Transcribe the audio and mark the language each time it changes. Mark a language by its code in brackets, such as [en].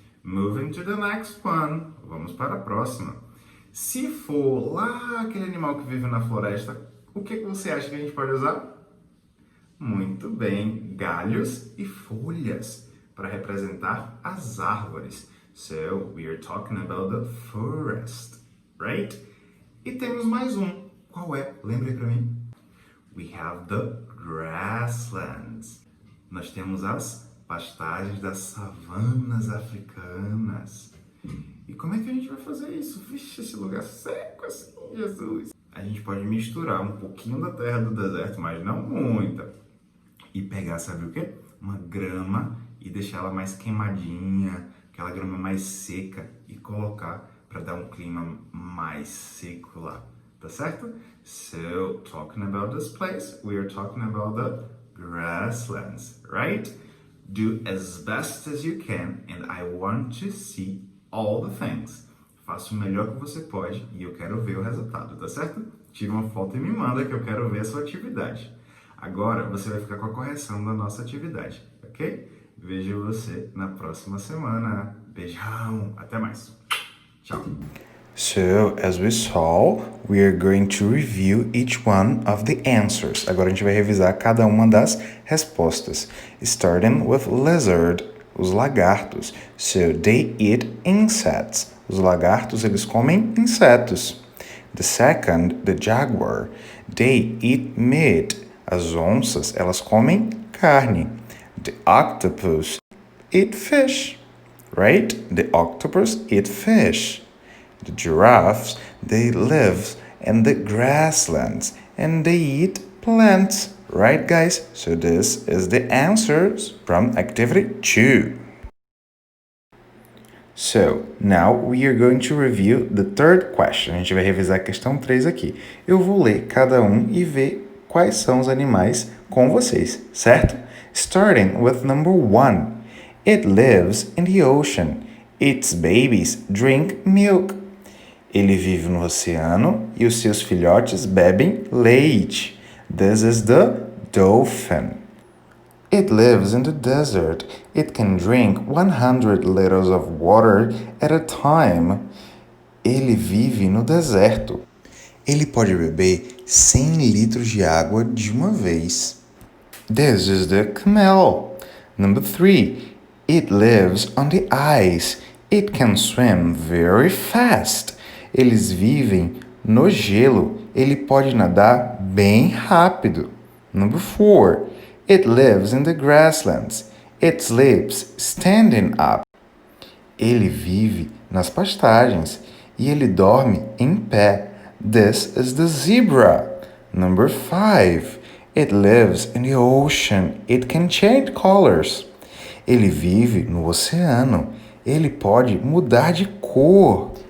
[en] Moving to the next one. [pt] Vamos para a próxima. Se for lá aquele animal que vive na floresta, o que você acha que a gente pode usar? Muito bem, galhos e folhas para representar as árvores. [en] So, we are talking about the forest, right? [pt] E temos mais um. Qual é? Lembre para mim. [en] We have the grasslands. [pt] Nós temos as pastagens das savanas africanas. E como é que a gente vai fazer isso? Vixe, esse lugar seco assim, Jesus. A gente pode misturar um pouquinho da terra do deserto, mas não muita. E pegar, sabe o quê? Uma grama e deixar ela mais queimadinha, aquela grama mais seca e colocar para dar um clima mais seco lá, tá certo? [en] So, talking about this place, we are talking about the grasslands, right? Do as best as you can and I want to see all the things. [pt] Faça o melhor que você pode e eu quero ver o resultado, tá certo? Tira uma foto e me manda que eu quero ver a sua atividade. Agora você vai ficar com a correção da nossa atividade, ok? Vejo você na próxima semana. Beijão, até mais. Tchau. [en] So, as we saw, we are going to review each one of the answers. [pt] Agora a gente vai revisar cada uma das respostas. [en] Starting with lizard, [pt] os lagartos. [en] So, they eat insects. [pt] Os lagartos, eles comem insetos. [en] The second, the jaguar. They eat meat. [pt] As onças, elas comem carne. [en] The octopus eat fish. Right? The octopus eat fish. The giraffes, they live in the grasslands and they eat plants. Right, guys? So this is the answers from activity 2. So, now we are going to review the third question. [pt] A gente vai revisar a questão 3 aqui. Eu vou ler cada um e ver quais são os animais com vocês, certo? [en] Starting with number 1. It lives in the ocean. Its babies drink milk. [pt] Ele vive no oceano e os seus filhotes bebem leite. [en] This is the dolphin. It lives in the desert. It can drink 100 liters of water at a time. [pt] Ele vive no deserto. Ele pode beber 100 litros de água de uma vez. [en] This is the camel. Number 3. It lives on the ice. It can swim very fast. [pt] Eles vivem no gelo. Ele pode nadar bem rápido. [en] Number 4. It lives in the grasslands. It sleeps standing up. [pt] Ele vive nas pastagens e ele dorme em pé. [en] This is the zebra. Number 5. It lives in the ocean. It can change colors. [pt] Ele vive no oceano. Ele pode mudar de cor.